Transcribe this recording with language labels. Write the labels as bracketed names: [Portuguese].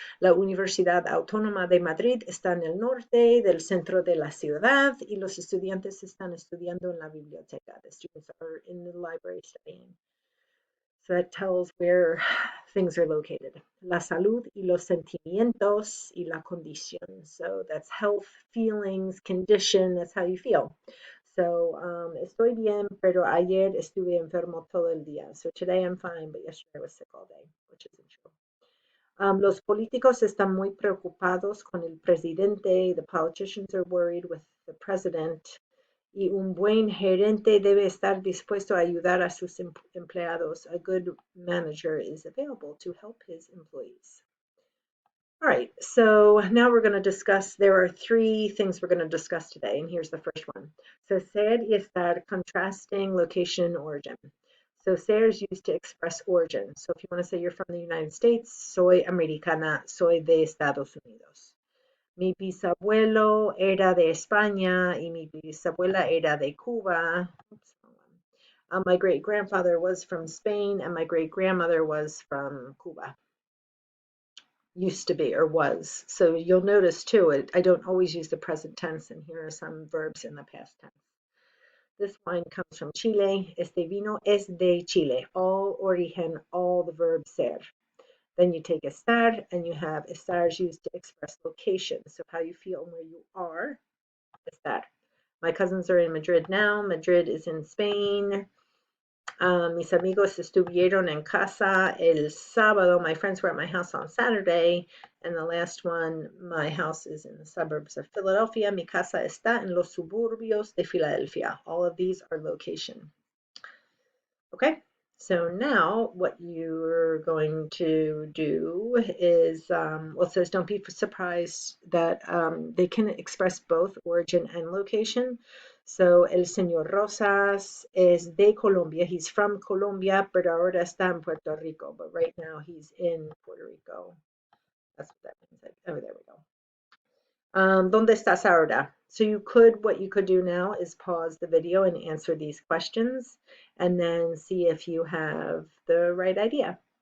[Spanish] La Universidad Autónoma de Madrid está en el norte del centro de la ciudad y los estudiantes están estudiando en la biblioteca. [English] The students are in the library studying. So that tells where things are located. [Spanish] La salud y los sentimientos y la condición. [English] So that's health, feelings, condition, that's how you feel. [Spanish] So estoy bien, pero ayer estuve enfermo todo el día. [English] So today I'm fine, but yesterday I was sick all day, which isn't true. [Spanish] Los políticos están muy preocupados con el presidente. [English] The politicians are worried with the president. [Spanish] Y un buen gerente debe estar dispuesto a ayudar a sus empleados. [English] A good manager is available to help his employees. All right, so now we're going to discuss, there are three things we're going to discuss today, and here's the first one. So ser y estar, contrasting location and origin. So ser is used to express origin. So if you want to say you're from the United States, [Spanish] soy americana, soy de Estados Unidos. Mi bisabuelo era de España y mi bisabuela era de Cuba. [English] Oops, wrong one. My great grandfather was from Spain and my great grandmother was from Cuba. Used to be or was. So you'll notice too, I don't always use the present tense, and here are some verbs in the past tense. This wine comes from Chile. [Spanish] Este vino es de Chile. [English] All origen, all the verb ser. Then you take estar, and you have estar is used to express location. So how you feel and where you are, estar. My cousins are in Madrid now. Madrid is in Spain. [Spanish] Mis amigos estuvieron en casa el sábado. [English] My friends were at my house on Saturday. And the last one, my house is in the suburbs of Philadelphia. [Spanish] Mi casa está en los suburbios de Filadelfia. [English] All of these are location. Okay, so now what you're going to do is, well, it says don't be surprised that they can express both origin and location. [Spanish] So el señor Rosas es de Colombia. [English] He's from Colombia, [Spanish] pero ahora está en Puerto Rico. [English] But right now he's in Puerto Rico. That's what that means. Oh, there we go. [Spanish] ¿Dónde estás ahora? [English] So what you could do now is pause the video and answer these questions and then see if you have the right idea.